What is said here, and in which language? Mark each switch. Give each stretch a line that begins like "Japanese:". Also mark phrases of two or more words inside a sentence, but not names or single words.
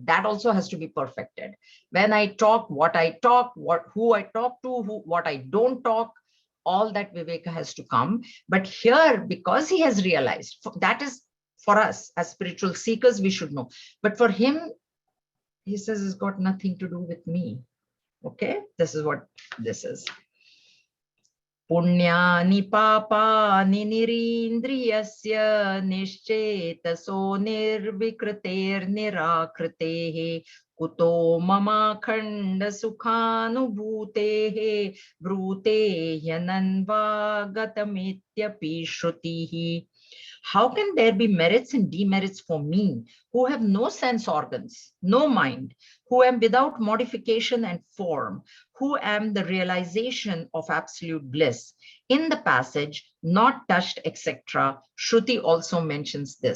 English: That also has to be perfected. When I talk, what I talk, who I talk to, what I don't talk, all that viveka has to come. But here, because he has realized, that is for us as spiritual seekers, we should know. But for him, he says it's got nothing to do with me. Okay, this is what this is.
Sanskrit: पुण्यानि पापानि निरिन्द्रियस्य निश्चेतसो निर्विकृतेर् निराकृतेः कुतो मम खण्ड सुखानुभूतेः ब्रूते यनन्व गतमित्यपि श्रुतिः.
English: How can there be merits and demerits for me, who have no sense organs, no mind, who am without modification and form, who am the realization of absolute bliss? In the passage, not touched, etc., Shruti also mentions this.